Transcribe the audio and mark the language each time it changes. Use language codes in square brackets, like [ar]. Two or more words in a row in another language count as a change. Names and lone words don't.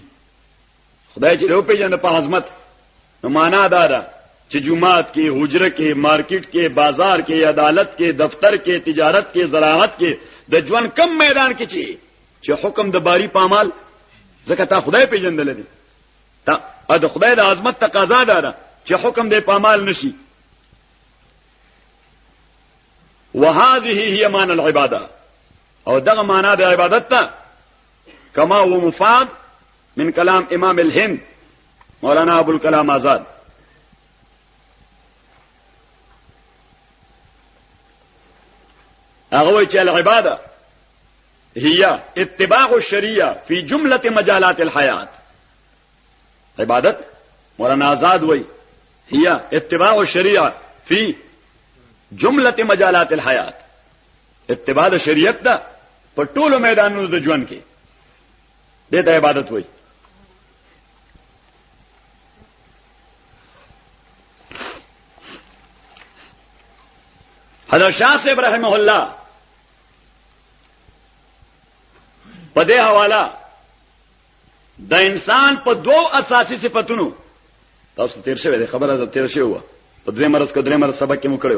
[ps] خدای چې له پیژنه په عظمت نو معنا دا ده چې جمعات کې، حجره کې، مارکیټ کې، بازار کې، عدالت کې، دفتر کې، تجارت کې، زراعت کې، د ژوند کم میدان کې چې حکم د باری پامال ځکه تا خدای پیژندل دي. تا د خدای د عظمت تقاضا ده چې حکم دې پامال نشي. [ar] وهذه هي معنى العباده. [ps] او دغه معنا د عبادت ته [ar] کما هو مفاد من کلام امام الهند مولانا ابو الکلام آزاد. [ps] هغه چې [ar] العباده هي اتباع الشريعه في جمله مجالات الحياه. [ps] عبادت مولانا آزاد وای [ar] هي اتباع الشريعه في جمله مجالات الحياه. [ps] اتباع شریعت دا په ټولو میدانونو د ژوند کې دته عبادت وای. حضرت شاہ صاحب رحمه الله په دې حواله د انسان په دوه اساسي صفاتونو تاسو تیر شوی خبره ده تیر شوی و په درې مرز کو درې مرز سبق کې مو کړو.